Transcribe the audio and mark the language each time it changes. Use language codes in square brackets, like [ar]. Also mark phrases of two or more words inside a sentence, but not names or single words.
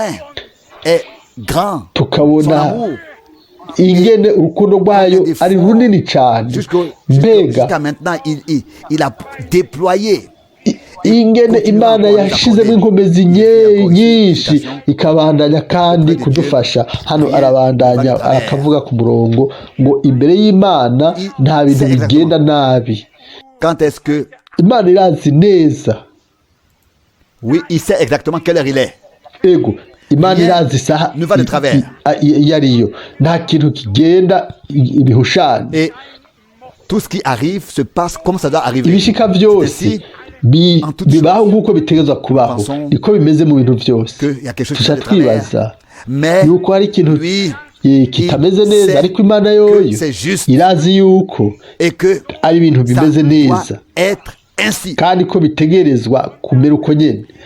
[rn] tukabona ingene urukundo rwayo ari runini cyane mbega ingene Imana yashizemo inkomezi nyinshi ikabandanya kandi kudufasha. Hano arabandanya arakavuga ku murongo ngo imbere y'Imana nta bintu bigenda nabi. Imana irazi neza. [fr] Oui, il sait exactement quelle heure il est. [rn] Ego Imana irazi isaha yariyo nta kintu kigenda ibihushana. [fr] Et tout ce qui arrive se passe comme ça doit arriver. [rn] Ibishika byose bibaho nk'uko bitegerezwa kubaho niko bimeze mu bintu byose. Tuca twibaza yuko hari ikintu kitameze neza ariko Imana yoyo irazi yuko ari ibintu bimeze neza kandi ko bitegerezwa kumera uko nyene.